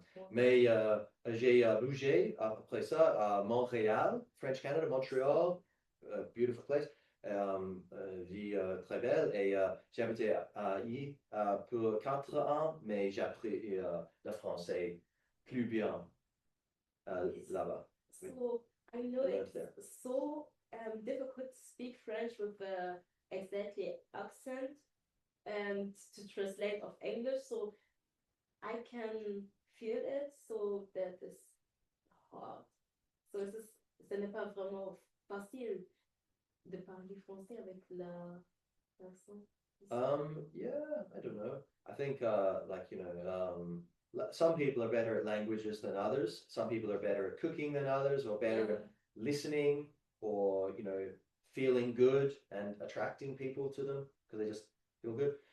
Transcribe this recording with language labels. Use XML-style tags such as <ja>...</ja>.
<fr>Mais j'ai bougé après ça à Montréal, French Canada, Montréal,</fr> <en>beautiful place,</en> <fr>vie très belle. Et j'ai habité pour 4 ans, mais j'ai appris le français plus bien là-bas.</fr> <en>So, I know it's so difficult to speak French with the exactly accent and to translate of English, so I can feel it, so that is hard.</en> <fr>So ce n'est pas vraiment facile de parler français avec la personne.</fr> <en>Yeah, I don't know. I think some people are better at languages than others. Some people are better at cooking than others, or better at listening, or feeling good and attracting people to them because they just feel good.</en>